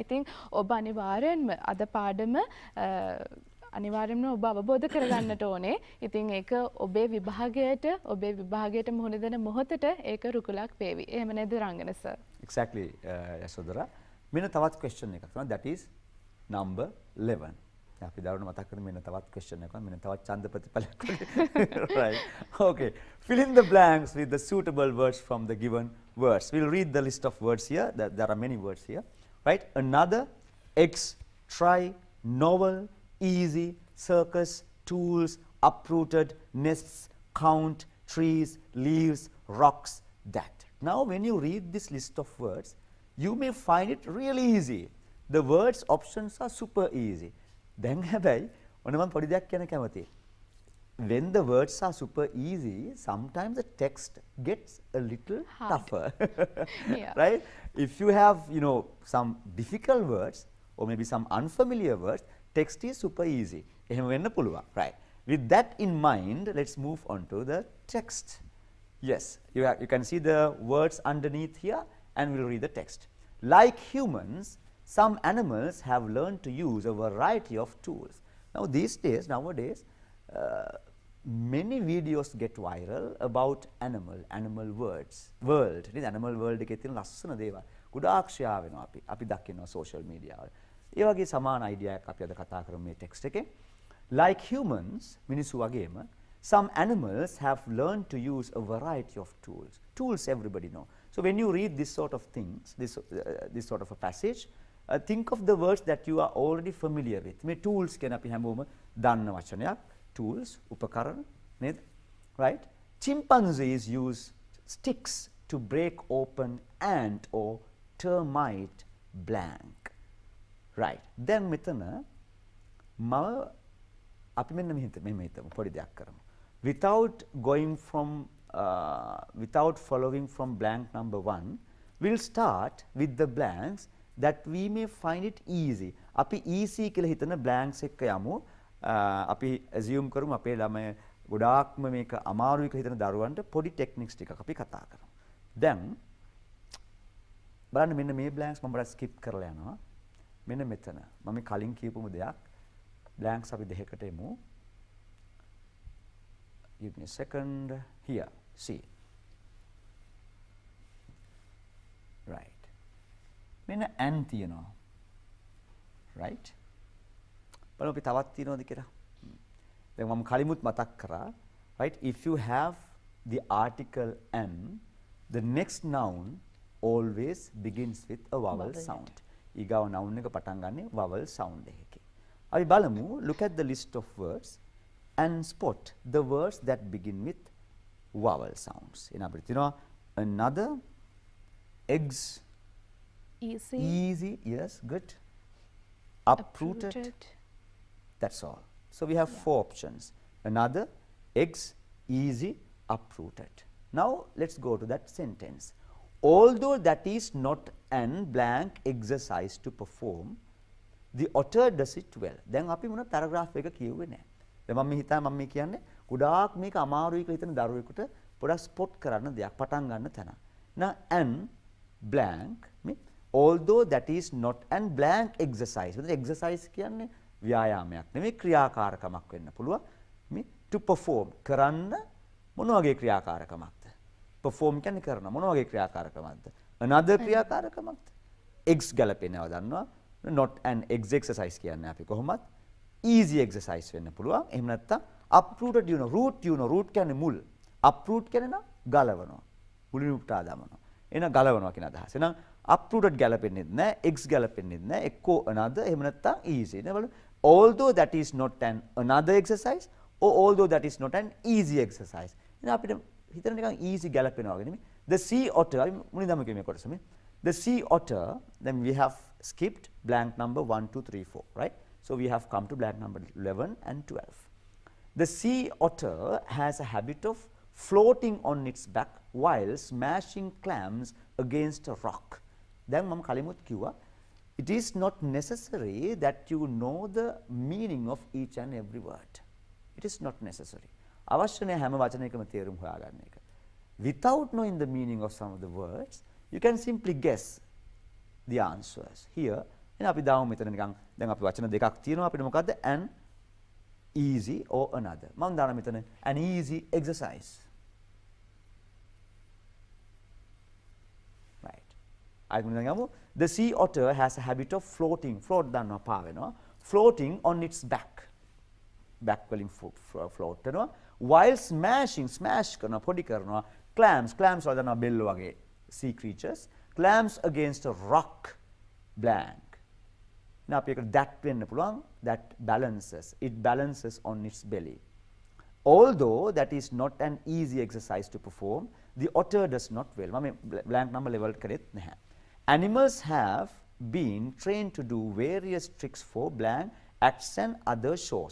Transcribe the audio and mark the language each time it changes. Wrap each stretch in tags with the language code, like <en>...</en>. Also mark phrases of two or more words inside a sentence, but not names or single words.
<si>ඉතින් ඔබ අනිවාර්යෙන්ම අද පාඩම අනිවාර්යෙන්ම ඔබ අවබෝධ කරගන්නට ඕනේ. ඉතින් ඒක ඔබේ විභාගයට මුහුණ දෙන මොහොතට ඒක රුකුලක් වේවි. එහෙම නේද රංගන සර්? Exactly යසෝදරා. මෙන්න තවත් question එකක් තමයි</si> <en>that is number</en> <si>11. අපි දරුණු මතක් කරමු මෙන්න තවත් question එකක්. මෙන්න තවත් ඡන්ද ප්‍රතිඵලයක්.</si> <en>right. Okay. Fill in the blanks with the suitable words from the given words. We'll read the list of words here. There are many words here. Right? Another, ex, try, novel, easy, circus, tools, uprooted, nests, count, trees, leaves, rocks, that. Now when you read this list of words, you may find it really easy. The words options are super easy.</en> <si>දැන් හැබැයි ඔන්න මම පොඩි දෙයක් කියන්න කැමතියි.</si> <en>When the words are super easy, sometimes the text gets a little tougher. Yeah. Right? If you have, some difficult words or maybe some unfamiliar words, text is super easy.</en> <si>එහෙම වෙන්න පුළුවන්.</si> <en>Right. With that in mind, let's move on to the text. Yes, you can see the words underneath here and we'll read the text. Like humans, some animals have learned to use a variety of tools. Now nowadays, many videos get viral about animal world. This animal world</en> <si>එකේ තියෙන ලස්සන දේවල් ගොඩාක් ෂෙයා වෙනවා අපි දකිනවා</si> <en>social media</en> <si>වල. ඒ වගේ සමාන idea එකක් අපි අද කතා කරමු මේ text එකේ.</si> <en>Like humans,</en> <si>මිනිස්සු වගේම,</si> <en>some animals have learned to use a variety of tools. Tools everybody know. So when you read this sort of things, this sort of a passage, think of the words that you are already familiar with.</en> <si>මේ tools කියන අපි හැමෝම දන්න වචනයක්. Tools, උපකරණ නේද?</si> <en>Right? Chimpanzees use sticks to break open ant or termite blank. Right. Then</en> <si>මෙතන අපි මෙන්න මෙහෙම හිතමු පොඩි දෙයක් කරමු.</si> <en>Without following from blank number 1, we'll start with the blanks that we may find it easy.</en> <si>අපි easy කියලා හිතන blanks එක්ක යමු. අපි assume කරමු අපේ ළමයි ගොඩාක්ම මේක අමාරුයි කියලා හිතන දරුවන්ට පොඩි techniques ටිකක් අපි කතා කරමු. දැන් බලන්න මෙන්න මේ blanks මම බඩ skip කරලා යනවා. මෙන්න මෙතන මම කලින් කියපුම දෙයක් blanks අපි දෙකකට එමු.</si> <en>Give me a second. Here, see. Right.</en> <si>මෙන්න an තියෙනවා. Right? බලමු අපි තවත් තියෙනවද කියලා. දැන් මම කලිමුත් මතක් කරා.</si> <en>Right? If you have the article an, the next noun always begins with a vowel sound.</en> <si>ඊගාව noun එක පටන් ගන්නේ</si> <en>vowel sound</en> <si>එකකින්. අපි බලමු,</si> <en>look at the list of words and spot the words that begin with vowel sounds.</en> <si>එන අපිට තියෙනවා</si> <en>another, eggs, easy, yes, good, uprooted. That's all. So we have 4 options. Another, eggs, easy, uprooted. Now let's go to that sentence. Although that is not an blank exercise to perform, the author does it well.</en> <si>දැන් අපි මොන paragraph එක කියුවේ නැහැ. දැන් මම මේ කියන්නේ ගොඩාක් මේක අමාරුයි කියලා හිතන දරුවෙකුට පොඩක් ස්පොට් කරන්න දෙයක් පටන් ගන්න තැන.</si> <en>Now an blank although that is not an blank exercise.</en> <si>මෙතන exercise කියන්නේ ව්‍යායාමයක් නෙමෙයි ක්‍රියාකාරකමක් වෙන්න පුළුවන්. මේ</si> <en>to perform</en> <si>කරන්න මොන වගේ ක්‍රියාකාරකමක්ද? perform කියන්නේ කරන මොන වගේ ක්‍රියාකාරකමක්ද? another ක්‍රියාකාරකමක්ද? eggs ගැලපෙනව දන්නවා.</si> <en>not an eggs exercise</en> <si>කියන්නේ අපි කොහොමද?</si> <en>easy exercise</en> <si>වෙන්න පුළුවන්. එහෙම නැත්නම්</si> <en>uprooted root root</en> <si>කියන්නේ මුල්. uproot කියන්නේ නම් ගලවනවා. මුලින් උපුටා දානවා. එන ගලවනවා කියන අදහස. එහෙනම් uprooted ගැලපෙන්නේ නැහැ, eggs ගැලපෙන්නේ නැහැ. එක්කෝ another එහෙම නැත්නම් easy. නේ බලන්න.</si> <en>Although that is not an another exercise or although that is not an easy exercise.</en> <si>එහෙනම් අපිට හිතන්න නිකන් easy ගැලපෙනවා වගේ නෙමෙයි.</si> <en>The sea otter</en> <si>මුලින්දම කිව්වේ කොටස මේ.</si> <en>The sea otter, then we have skipped blank number 1, 2, 3, 4, right? So we have come to blank number 11 and 12. The sea otter has a habit of floating on its back while smashing clams against a rock.</en> <si>Then මම කලිමුත් කිව්වා,</si> <en>it is not necessary that you know the meaning of each and every word. It is not necessary.</en> <si>අවශ්‍ය නැහැ හැම වචනයකම තේරුම් හොයාගන්න එක.</si> <en>Without knowing the meaning of some of the words, you can simply guess the answers. Here,</en> <si>එහෙනම් අපි දාමු මෙතන නිකන් දැන් අපි වචන දෙකක් තියෙනවා අපිට මොකද්ද?</si> <en>an easy or another.</en> <si>මම දාන මෙතන</si> <en>an easy exercise. Right. I ගමු the sea otter has a habit of floating.</en> <si>float දන්නවා පා වෙනවා.</si> <en>floating on its back.</en> <si>back වලින් float කරනවා.</si> <en>while smashing</en> <si>smash කරනවා පොඩි කරනවා. clams වල දන්නවා බෙල්ල වගේ</si> <en>sea creatures. clams against a rock blank.</en> <si>Now අපි එකට that වෙන්න පුළුවන්.</si> <en>that balances. it balances on its belly. Although that is not an easy exercise to perform, the otter does not well.</en> <si>මම</si> <en>blank number level</en> <si>කරෙත් නැහැ.</si> <en>Animals have been trained to do various tricks for blank acts and other shows.</en>